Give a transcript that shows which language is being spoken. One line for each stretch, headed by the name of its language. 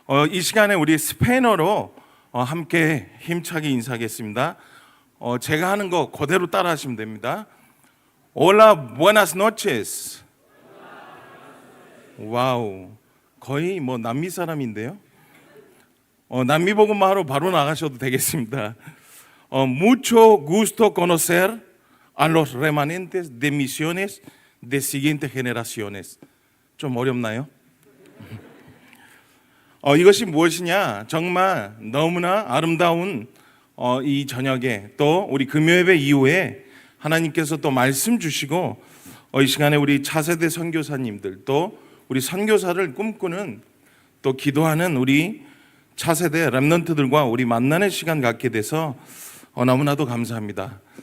Korean: 이 시간에 우리 스페인어로 함께 힘차게 인사하겠습니다. 제가 하는 거 그대로 따라 하시면 됩니다.
Spanish: Hola, buenas noches.
Korean: 와우, 거의 뭐 남미 사람인데요. 남미 복음만 하러 바로 나가셔도 되겠습니다.
Spanish: Mucho gusto conocer a los remanentes de misiones de siguientes generaciones.
Korean: 좀 어렵나요? 이것이 무엇이냐? 정말 너무나 아름다운 이 저녁에 또 우리 금요예배 이후에 하나님께서 또 말씀 주시고 이 시간에 우리 차세대 선교사님들 또 우리 선교사를 꿈꾸는 또 기도하는 우리 차세대 렘넌트들과 우리 만나는 시간 갖게 돼서 너무나도 감사합니다.